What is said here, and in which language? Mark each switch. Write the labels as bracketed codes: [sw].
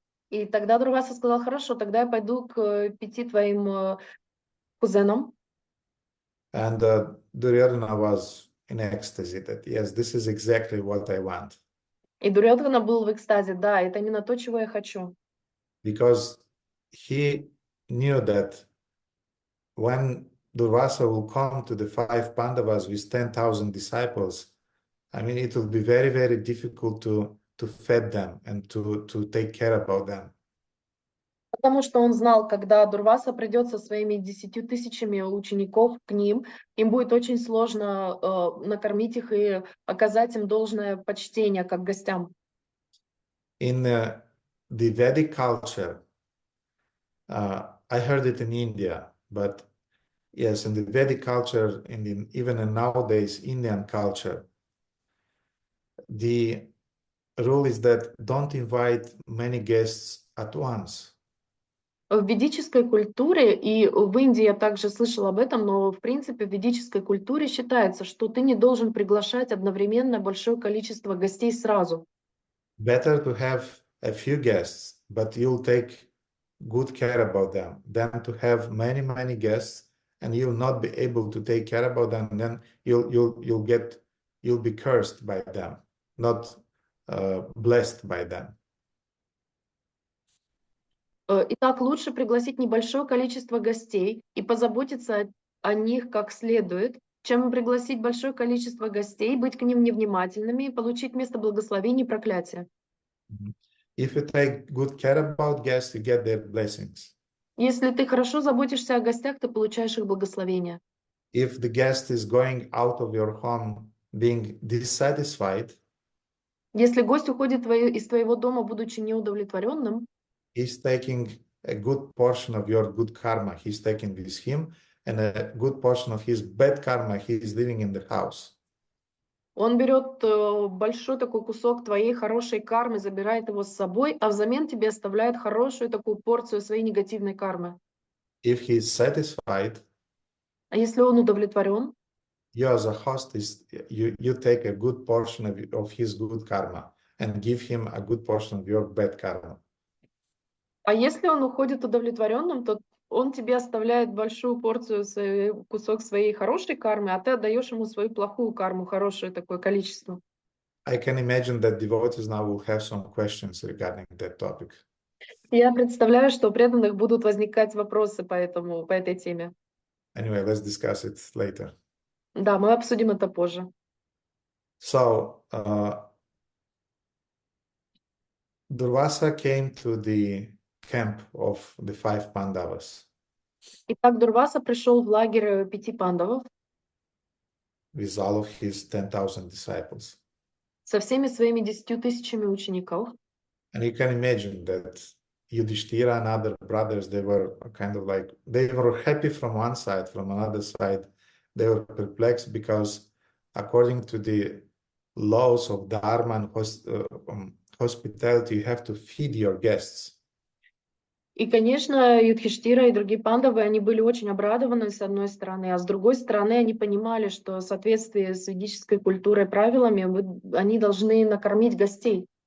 [ru] И тогда Дурваса сказал: хорошо, тогда я пойду к 5 твоим кузенам. [en] And Duryodhana was in ecstasy that, yes, this is exactly what I want. [ru] И Дурьодхана был в экстазе: да, это именно то, чего я хочу. [en] Because he knew that when Durvasa will come to the 5 Pandavas with 10,000 disciples, I mean, it will be very, very difficult to feed them and to take care about them. [ru] Потому что он знал, когда Дурваса придет со своими 10 тысячами учеников к ним, им будет очень сложно накормить их и оказать им должное почтение как гостям. [en] In the Vedic culture, I heard it in India, but yes, in the Vedic culture, even in nowadays Indian culture, the rule is that don't invite many guests at once. [ru] В ведической культуре, и в Индии я также слышала об этом, но в принципе в ведической культуре считается, что ты не должен приглашать одновременно большое количество гостей сразу. [en] Better to have a few guests, but you'll take good care about them, than to have many, many guests and you'll not be able to take care about them, and then you'll be cursed by them, not blessed by them. [ru] Итак, лучше пригласить небольшое количество гостей и позаботиться о них как следует, чем пригласить большое количество гостей, быть к ним невнимательными и получить вместо благословений проклятие. [en] If you take good care about guests, you get their blessings. [ru] Если ты хорошо заботишься о гостях, ты получаешь их благословения. [en] If the guest is going out of your home being dissatisfied, [ru] Если гость уходит из твоего дома, будучи неудовлетворенным, [en] he's taking a good portion of your good karma. He's taking with him, and a good portion of his bad karma he is living in the house. [ru] он берет большой такой кусок твоей хорошей кармы, забирает его с собой, а взамен тебе оставляет хорошую такую порцию своей негативной кармы. [en] If he is satisfied, [ru] А если он удовлетворен, [en] you as a host you take a good portion of his good karma and give him a good portion of your bad karma. [ru] а если он уходит удовлетворенным, то он тебе оставляет большую порцию, кусок своей хорошей кармы, а ты отдаешь ему свою плохую карму, хорошее такое количество. [en] I can imagine that devotees now will have some questions regarding that topic. [ru] Я представляю, что у преданных будут возникать вопросы по этой теме. [en] Anyway, let's discuss it later. [ru] Да, мы обсудим это позже. [en] So, Durvasa came to the camp of the 5 Pandavas [ru] Итак, Дурваса пришел в лагерь 5 пандавов [en] with all of his 10,000 disciples. [ru] со всеми своими 10 тысячами учеников. [en] And you can imagine that Yudhishthira and other brothers, they were kind of like, they were happy from one side, from another side, they were perplexed because according to the laws of Dharma and hospitality, you have to feed your guests. [ru] И, конечно, Юдхиштира и другие пандавы, они были очень обрадованы с одной стороны, а с другой стороны они понимали, что в соответствии с ведической культурой, правилами, они должны накормить гостей.